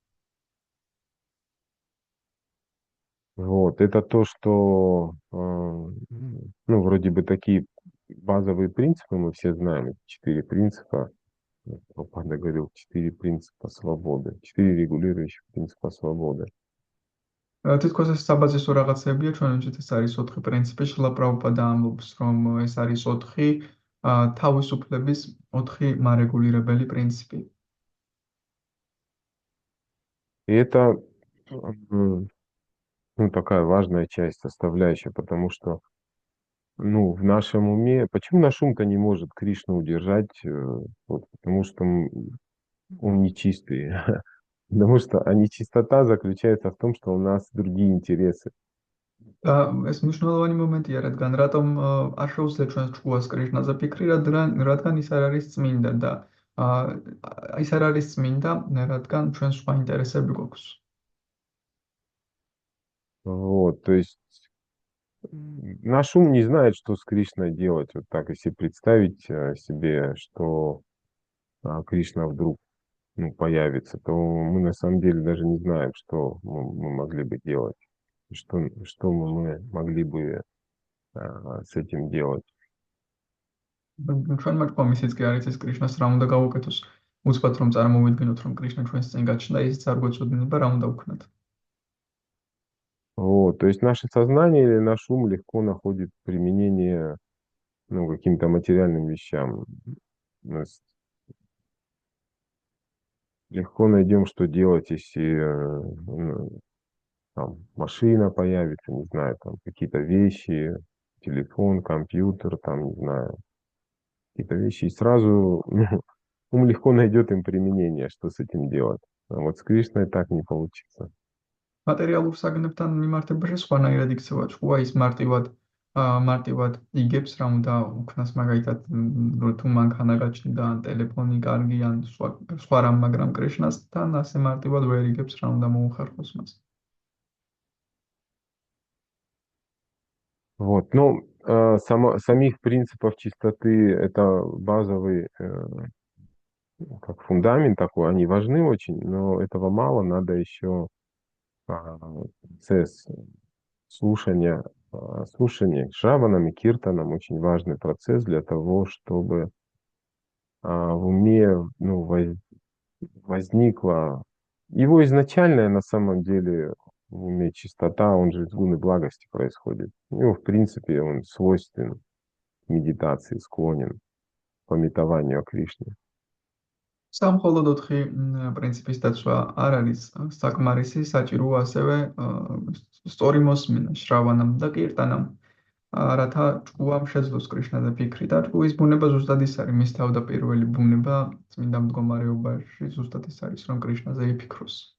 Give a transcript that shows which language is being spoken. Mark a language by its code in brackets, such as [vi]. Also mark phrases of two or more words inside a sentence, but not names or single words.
[ru] Вот, это то, что, ну, вроде бы такие базовые принципы мы все знаем, эти 4 принципа, Прабхупада говорил, 4 принципа свободы, 4 регулирующих принципа свободы. [ka] თითქოს ეს საბაზისო რაღაცებია, ჩვენთვის ეს არის 4 პრინციპი, შილა პრაბჰუპადა ამბობს, რომ ეს არის 4 თავისუფლების 4 მარეგულირებელი პრინციპი. [ru] И это, ну, такая важная часть, составляющая, потому что, ну, в нашем уме, почему наш ум-то не может Кришну удержать? Вот, потому что ум нечистый. Потому что нечистота заключается в том, что у нас другие интересы. [ka] და ეს მნიშვნელოვანი მომენტია, რადგან რატომ არ შეუძლია ჩვენს ჭკუას კრიშნაზე ფიქრი, რადგან ის არ არის წმინდა და ის არ არის წმინდა, რადგან ჩვენ სხვა ინტერესები გვაქვს. [ru] Вот, то есть наш ум не знает, что с Кришной делать. Вот так, если представить себе, что Кришна вдруг, ну, появится, то мы на самом деле даже не знаем, что мы могли бы делать, что мы могли бы с этим делать. [ka] ჩვენმა ჭკუამ ისიც კი არ იცის კრიშნას რა უნდა გავუკეთოს. უცბად რომ წარმოვიდგინოთ, რომ კრიშნა ჩვენს წინ გაჩნდა, ისიც არ გვეცოდინება რა უნდა ვქნათ. [ru] Вот, то есть наше сознание или наш ум легко находит применение, ну, каким-то материальным вещам. То есть легко найдем, что делать, если ну, там машина появится, не знаю, там какие-то вещи, телефон, компьютер, там, не знаю, какие-то вещи, и сразу ну, ум легко найдет им применение, что с этим делать. А вот с Кришной так не получится. [ka] მატერიალურ საგნებთან მიმართებაში სხვანაირად იქცევა ჭკუა, ის მარტივად იგებს რა უნდა უქნას, მაგალითად თუ მანქანა გაჩნდა, ან ტელეფონი კარგი, ან სხვა რამ, მაგრამ კრიშნასთან ასე მარტივად ვერ იგებს რა უნდა მოუხერხოს მას. [ru] Вот, ну, самих принципов чистоты это базовый, как фундамент такой, они важны очень, но этого мало, надо еще процесс слушания, слушания шраванам и киртанам, очень важный процесс для того, чтобы в уме ну, возникла его изначальная на самом деле в уме чистота, он же из гуны благости происходит. Ну, в принципе, он свойствен медитации, склонен к памятованию о Кришне. [ka] სამხოლოდ 4 პრინციპის დაცვა არ არის საკმარისი, საჭიროა ასევე სწორი მოსმენა შრავანამ და კირტანამ, რათა ჭკუამ შეძლოს კრიშნაზე ფიქრი და ჭკუის ბუნება ზუსტად ის არის, მის თავდაპირველი ბუნება წმინდა მდგომარეობაში ზუსტად ის არის, რომ კრიშნაზე იფიქროს.